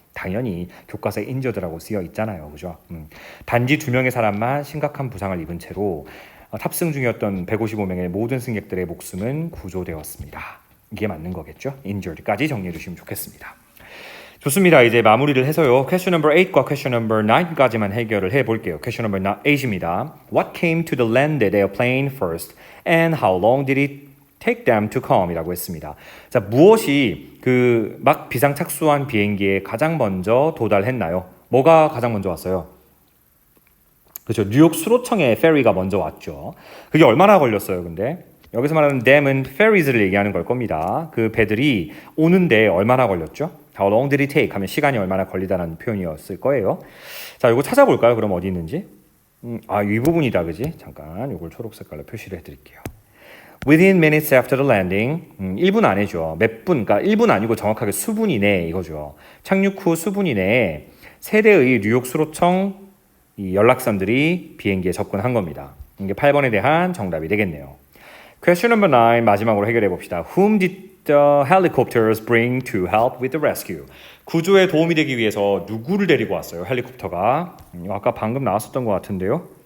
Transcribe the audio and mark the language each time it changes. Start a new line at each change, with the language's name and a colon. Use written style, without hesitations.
Korean: 당연히 교과서에 injured라고 쓰여 있잖아요. 그죠? 단지 2명의 사람만 심각한 부상을 입은 채로 탑승 중이었던 155명의 모든 승객들의 목숨은 구조되었습니다. 이게 맞는 거겠죠? injured까지 정리해 주시면 좋겠습니다. 좋습니다. 이제 마무리를 해서요.
English: question number 8과 question number 9 까지만 해결을 해볼게요. question number 8입니다. What came to the landed airplane first and how long did it take them to come?
Korean: 이라고 했습니다. 자, 무엇이 그 막 비상 착수한 비행기에 가장 먼저 도달했나요? 뭐가 가장 먼저 왔어요? 그렇죠. 뉴욕 수로청에 페리가 먼저 왔죠. 그게 얼마나 걸렸어요, 근데? 여기서 말하는 them은 ferries를 얘기하는 걸 겁니다. 그 배들이 오는데 얼마나 걸렸죠?
English: How long did it take?
Korean: 하면 시간이 얼마나 걸리다라는 표현이었을 거예요. 자, 이거 찾아볼까요? 그럼 어디 있는지? 이 부분이다, 그지? 잠깐 이걸 초록 색깔로 표시를 해드릴게요.
English: Within minutes after the landing, 1분 안에죠.
Korean: 몇 분, 그러니까 1분 아니고 정확하게 수분 이내 이거죠. 착륙 후 수분 이내에 세 대의 뉴욕 수로청 이 연락선들이 비행기에 접근한 겁니다. 이게 8번에 대한 정답이 되겠네요. Question number 9 마지막으로 해결해 봅시다. Whom did
English: the helicopters bring to help with the rescue?
Korean: 구조에 도움이 되기 위해서 누구를 데리고 왔어요? 헬리콥터가. 아까 방금 나왔었던 것 같은데요.